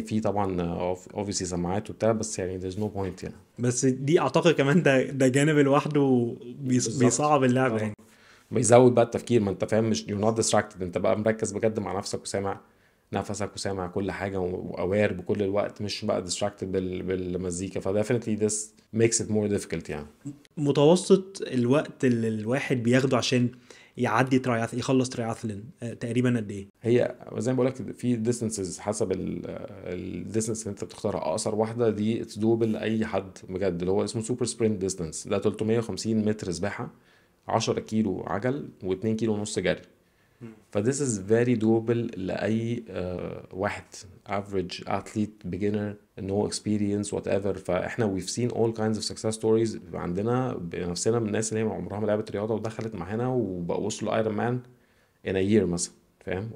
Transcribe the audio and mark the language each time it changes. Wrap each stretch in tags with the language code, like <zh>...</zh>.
<ar>في طبعا obviously سماعات وبتاع، بس يعني</ar> <en>there's no point</en> <ar>يعني. بس دي اعتقد كمان ده جانب لوحده بالظبط. بيصعب اللعبه اه يعني. بيزود بقى التفكير، ما انت فاهم، مش</ar> <en>you're not distracted،</en> <ar>انت بقى مركز بجد مع نفسك وسامع نفسك وسامع كل حاجة وaware بكل الوقت، مش بقى distracted بالمزيكا.</ar> <en>ف definitely this makes it more difficult يعني.</en> <ar>متوسط الوقت اللي الواحد بياخده عشان يعدي يخلص تراياثلون تقريبا قد ايه؟ هي زي ما بقولك في distances حسب distance اللي انت بتختارها. اقصر واحدة دي it's doable لأي حد بجد، اللي هو اسمه super sprint distance، ده 350 متر سباحة، 10 كيلو عجل و2 كيلو ونص جري.</ar> <en>ف this is very doable</en> <ar>لأي واحد</ar> <en>average athlete beginner no experience whatever.</en> <ar>فاحنا</ar> <en>we've seen all kinds of success stories</en> <ar>عندنا بنفسنا من الناس اللي هي عمرها ما لعبت رياضة ودخلت معانا وبقوا وصلوا ايرون مان</ar> <en>in a year</en> <ar>مثلا، فاهم.</ar>